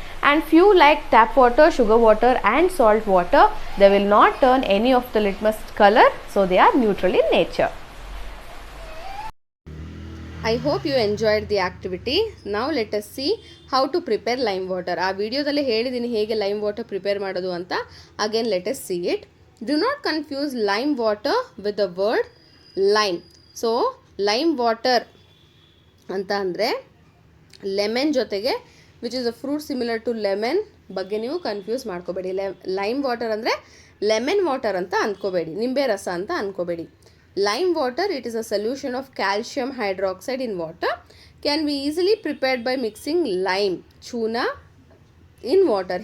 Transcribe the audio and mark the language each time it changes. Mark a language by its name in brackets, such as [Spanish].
[English] And few like tap water, sugar water and salt water, they will not turn any of the litmus color, so they are neutral in nature. I hope you enjoyed the activity. Now let us see how to prepare lime water. [Kannada] ಆ ವಿಡಿಯೋದಲ್ಲಿ ಹೇಳಿದ್ದೀನಿ ಹೇಗೆ [English] lime water prepare [Kannada] ಮಾಡೋದು ಅಂತ. [English] Again let us see it. Do not confuse lime water with the word lime. So lime water [Kannada] ಅಂತ ಅಂದರೆ [English] lemon [Kannada] ಜೊತೆಗೆ [English] which is a fruit similar to lemon [Kannada] ಬಗ್ಗೆ ನೀವು ಕನ್ಫ್ಯೂಸ್ ಮಾಡ್ಕೋಬೇಡಿ. ಲೈಮ್ ವಾಟರ್ ಅಂದರೆ lemon water ಅಂತ ಅಂದ್ಕೋಬೇಡಿ, ನಿಂಬೆ ರಸ ಅಂತ ಅಂದ್ಕೋಬೇಡಿ. [English] Lime water, it is a solution of calcium hydroxide in water, can be easily prepared by mixing lime chuna in water.